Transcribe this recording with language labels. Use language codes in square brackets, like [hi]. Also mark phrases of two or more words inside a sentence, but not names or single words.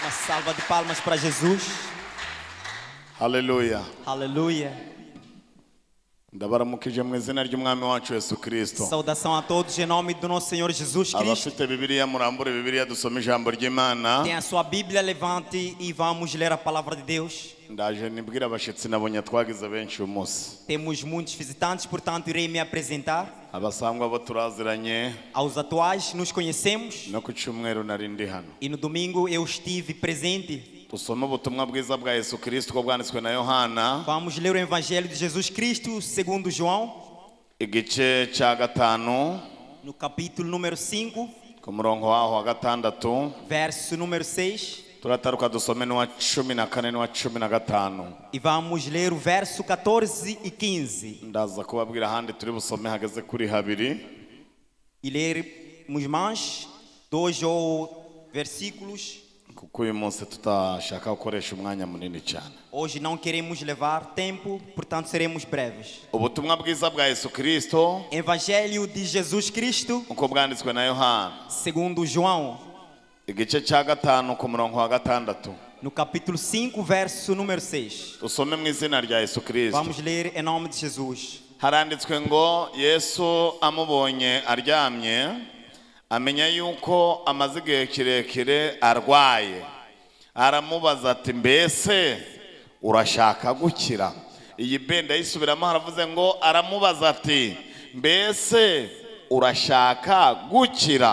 [pt] salva de palmas para Jesus. [rw] Haleluya. [pt] Aleluia. [rw] Ndabaramukije mu izina ry'umwami wacu Yesu Kristo. [pt] Saudação a todos em nome do nosso Senhor Jesus Cristo. [rw] Abafite Bibiliya murambure Bibiliya dusome ijambo ry'Imana. [pt] Tem a sua Bíblia, levante e vamos ler a palavra de Deus. [rw] Ndaje nibwira abashitsi nabonye twagize benshi umunsi. [pt] Temos muitos visitantes, portanto irei me apresentar. [rw] Abasangwa abo turaziranye. [pt] Aos atuais nos conhecemos. [rw] No ku cyumweru nari ndi hano. [pt] E no domingo eu estive presente. [rw] Dusome ubutumwa bwiza bwa Yesu Kristo ko bwanditswe na Yohana. [pt] Vamos ler o Evangelho de Jesus Cristo segundo João. [rw] Igice cya gatanu. [pt] No capítulo número 5. [rw] Ku murongo waho wa gatandatu. [pt] Verso número 6. [rw] Turataruka dusome n'uwa 14 n'uwa 15. [pt] E vamos ler o verso 14 e 15. [rw] Ndaza kubabwira ahandi turi busome hageze kuri habiri. [pt] E lermos mais 2 ou versículos. [rw] Kuko uyu munsi tutashaka gukoresha umwanya munini cyane. [pt] Hoje não queremos levar tempo, portanto seremos breves. [rw] Ubutumwa bwiza bwa Yesu Kristo [pt] Evangelho de Jesus Cristo [rw] uko bwanditswe na Yohana. [pt] segundo João. [rw] Igice cya gatanu ku murongo wa gatandatu. [pt] No capítulo 5, verso número 6. [rw] Usome mu izina rya Yesu Kristo. [pt] Vamos ler em nome de Jesus. [rw] Haranditswe ngo Yesu amubonye aryamye amenya yuko amaze igihe kirekire arwaye. Aramubaza ati mbese urashaka gukira? Iyi benda yisubiramo haravuze ngo aramubaza ati mbese urashaka gukira?